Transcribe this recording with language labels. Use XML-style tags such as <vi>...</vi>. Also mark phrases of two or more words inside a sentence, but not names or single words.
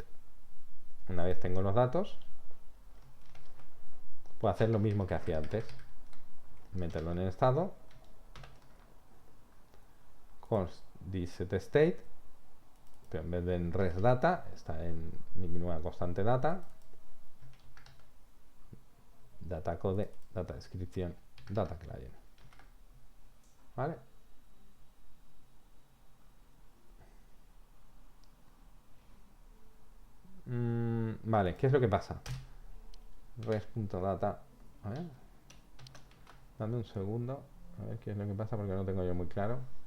<es>Una vez tengo los datos, puedo hacer lo mismo que hacía antes, meterlo en el estado,</es> <en>const setState,</en> <es>pero en vez de en resData está en mi nueva constante data,</es> <en>data code, data description, data client,</en> <es>¿vale? Vale, ¿qué es lo que pasa? Res.data, a ver, dame un segundo, a ver qué es lo que pasa porque no tengo yo muy claro.</es>